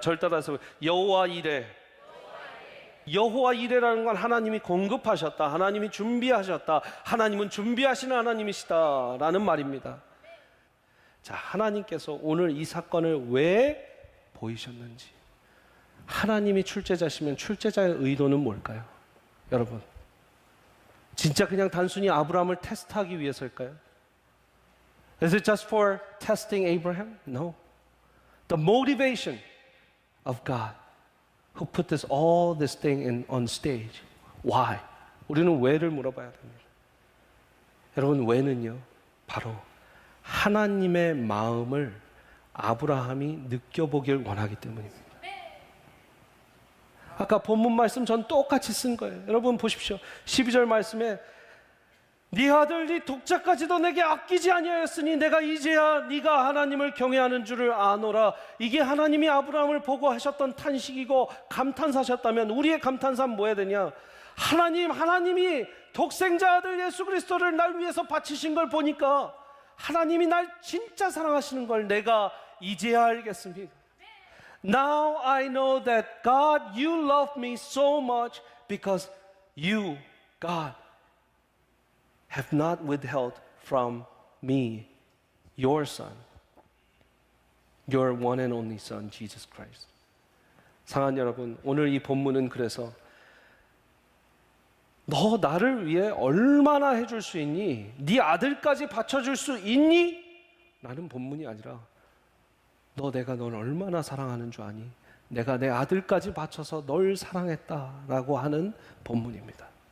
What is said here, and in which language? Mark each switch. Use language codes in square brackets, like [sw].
[ko] 절 따라서 여호와 이레. 여호와 이레라는 건 하나님이 공급하셨다, 하나님이 준비하셨다, 하나님은 준비하시는 하나님이시다라는 말입니다. 자, 하나님께서 오늘 이 사건을 왜 보이셨는지, 하나님이 출제자시면 출제자의 의도는 뭘까요? 여러분, 진짜 그냥 단순히 아브라함을 테스트하기 위해서일까요? [en] Is it just for testing Abraham? No. The motivation of God who put all this thing on stage. Why? [ko] 우리는 왜를 물어봐야 됩니다. 여러분, 왜는요, 바로 하나님의 마음을 아브라함이 느껴보길 원하기 때문입니다. 아까 본문 말씀 전 똑같이 쓴 거예요. 여러분 보십시오. 12절 말씀에 네 아들 네 독자까지도 내게 아끼지 아니하였으니 내가 이제야 네가 하나님을 경외하는 줄을 아노라. 이게 하나님이 아브라함을 보고 하셨던 탄식이고 감탄사셨다면 우리의 감탄사는 뭐 해야 되냐? 하나님이 독생자 아들 예수 그리스도를 날 위해서 바치신 걸 보니까 하나님이 날 진짜 사랑하시는 걸 내가 이제야 알겠습니다. [en] Now I know that God, you love me so much because you, God, have not withheld from me your son, your one and only son, Jesus Christ. [ko] 사랑하는 여러분, 오늘 이 본문은 그래서 너 나를 위해 얼마나 해줄 수 있니? 네 아들까지 바쳐줄 수 있니? 라는 본문이 아니라 내가 널 얼마나 사랑하는 줄 아니? 내가 내 아들까지 바쳐서 널 사랑했다라고 하는 본문입니다.